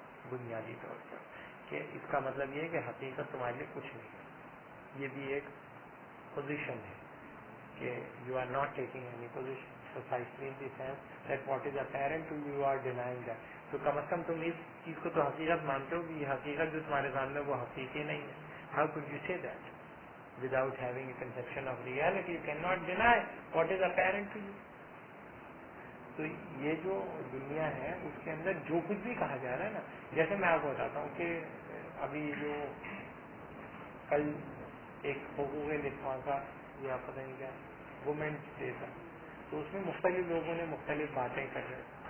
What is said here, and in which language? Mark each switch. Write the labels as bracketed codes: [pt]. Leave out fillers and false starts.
[ur] بنیادی طور پر، کہ اس کا مطلب یہ ہے کہ حقیقت تمہارے لیے کچھ نہیں ہے. یہ بھی ایک پوزیشن ہے کہ [en] You are not taking any position precisely in the sense that what is apparent to you are denying that. [ur] تو کم از کم تم اس چیز کو تو حقیقت مانتے ہو کہ یہ حقیقت جو تمہارے سامنے وہ حقیقی نہیں ہے. [en] How could you say that without having a conception of reality? You cannot deny what is apparent to you. [ur] تو یہ جو دنیا ہے اس کے اندر جو کچھ بھی کہا جا رہا ہے نا، جیسے میں آپ کو بتاتا ہوں کہ ابھی جو کل ایک حقوق نسواں کا یا پتہ نہیں کیا وومنس ڈے تھا، تو اس میں مختلف لوگوں نے مختلف باتیں کر رہے.